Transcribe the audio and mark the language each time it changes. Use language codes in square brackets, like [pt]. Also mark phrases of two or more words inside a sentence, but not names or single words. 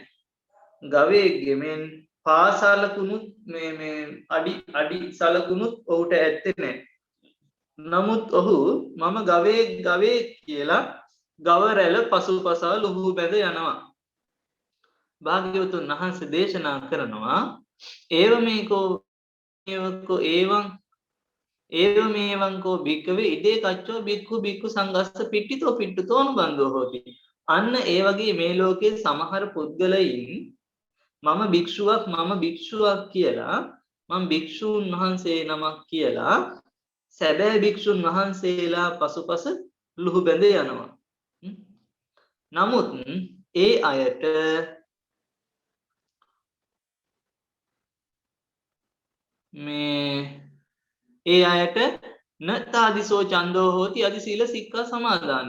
[si] ගවයෙක්ගේ මෙන් පාසලකුණුත් මේ අඩි සලකුණුත් ඔහුට ඇත්තේ නැහැ. නමුත් ඔහු මම ගවයෙක් කියලා ගව රැළ පසුපසා ලුහු බැඳ යනවා. භාග්‍යවතුන් වහන්සේ දේශනා කරනවා [pi] ඒව මේවංකෝ භික්කවේ ඉදේ කච්චෝ භික්ඛු සංඝස්ස පිට්ටිතෝ අනුබන්ධෝ හෝති. [si] අන්න ඒ වගේ මේ ලෝකයේ සමහර පුද්ගලයින් මම භික්ෂුවක් කියලා මම භික්ෂූන් වහන්සේ නමක් කියලා සැබෑ භික්ෂුන් වහන්සේලා පසුපස ලුහු බැඳ යනවා. නමුත් ඒ අයට මේ ඒ අයට [pi] න තාදිසෝ චන්දෝ හෝති අදි සීල සික්ඛා සමාදානයි.